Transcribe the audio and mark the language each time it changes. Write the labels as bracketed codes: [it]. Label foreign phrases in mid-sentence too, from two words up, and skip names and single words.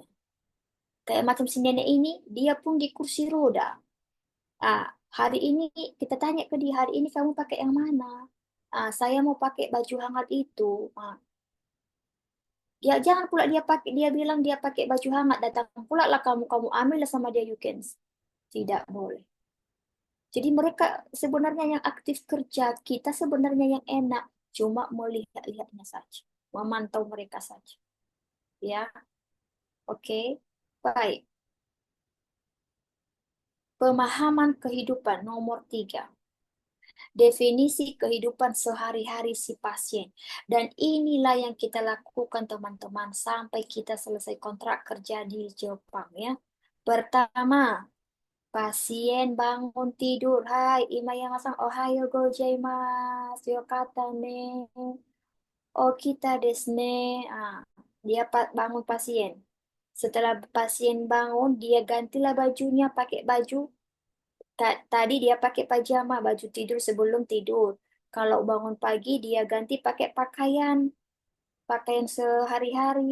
[id] Kayak macam si nenek ini, dia pun di kursi roda. Ah, hari ini kita tanya ke dia, hari ini kamu pakai yang mana? Saya mau pakai baju hangat itu. Ya jangan pula dia bilang dia pakai baju hangat, datang pula lah kamu ambil sama dia, [en] you can. [id] Tidak boleh. Jadi mereka sebenarnya yang aktif kerja, kita sebenarnya yang enak cuma melihat-lihatnya saja, memantau mereka saja. Ya, oke. Baik. Pemahaman kehidupan nomor 3. Definisi kehidupan sehari-hari si pasien. Dan inilah yang kita lakukan teman-teman sampai kita selesai kontrak kerja di Jepang ya. Pertama, pasien bangun tidur. [ja] はい, 今山さん、おはよう ございます。良かった ね. [id] Oh, kita desne. Dia bangun pasien. Setelah pasien bangun, dia gantilah bajunya pakai baju. Tadi dia pakai pajama, baju tidur sebelum tidur. Kalau bangun pagi, dia ganti pakai pakaian sehari-hari.